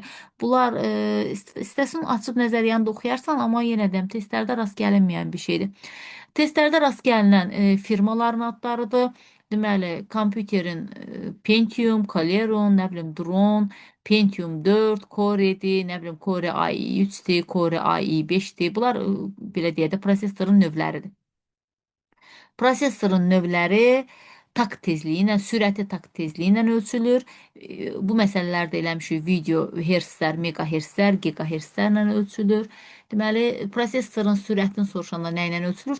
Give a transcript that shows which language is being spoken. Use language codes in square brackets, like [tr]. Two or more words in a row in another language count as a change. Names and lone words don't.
[az] Bunlar istəsən açıb nəzəriyyəni də oxuyarsan, amma yenə də testlərdə rast gəlinməyən bir şeydir. Testlərdə rast gəlinən firmaların adlarıdır. Deməli, kompüterin Pentium, Celeron, nə bilim, Drone, Pentium 4, Core'dir, nə bilim, Core i3'dir, Core i5'dir. Bunlar belə deyə də prosesorun növləridir. Prosesorun növləri takt tezliyi ilə, sürəti takt tezliyi ilə ölçülür. Bu məsələlərdə eləmişik video hertzlər, megahertzlər, gigahertzlərlə ölçülür. Deməli, prosesorun sürətini soruşanda nə ilə ölçülür?